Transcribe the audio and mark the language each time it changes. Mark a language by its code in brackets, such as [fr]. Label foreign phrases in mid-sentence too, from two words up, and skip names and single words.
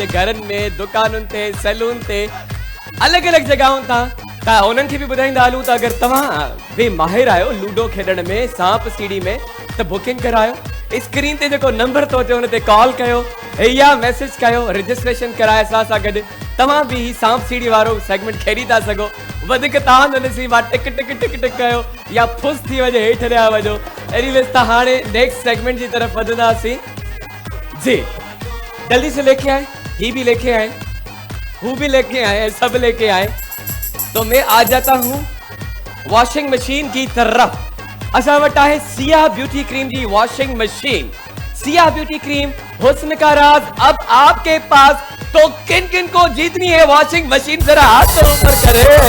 [sd] रहिया आहिनि पंहिंजे घरनि में दुकानुनि ते सैलून ते अलग अलग जगहों था उन्हनि खे बि ॿुधाईंदा हलूं त अगरि तव्हां बि माहिर आहियो लूडो खेॾण में सांप सीढ़ी में त बुकिंग करायो स्क्रीन ते जेको नंबर थो अचे हुन ते कॉल कयो या मैसेज कयो रजिस्ट्रेशन कराए असां सां गॾु तव्हां बि ही सांप सीढ़ी वारो सेगमेंट खेॾी था सघो वधीक तव्हां न नसीबु टिक टिक टिक टिक कयो या फुस थी वञे हेठि रहिया वञो एनीवेज़ त हाणे [en] next segment [ur] کی طرف وڌنداسين جی جلدی سے لے کے آئے یہ بھی لے کے آئے وہ بھی لے کے آئے سب لے کے آئے تو میں آ جاتا ہوں واشنگ مشین کی طرف [sd] असा वटा है [ur] سیا بیوٹی کریم کی واشنگ مشین سیا بیوٹی کریم حسن کا راز اب آپ کے پاس تو کن کن کو جیتنی ہے واشنگ مشین ذرا ہاتھ تو اوپر کرے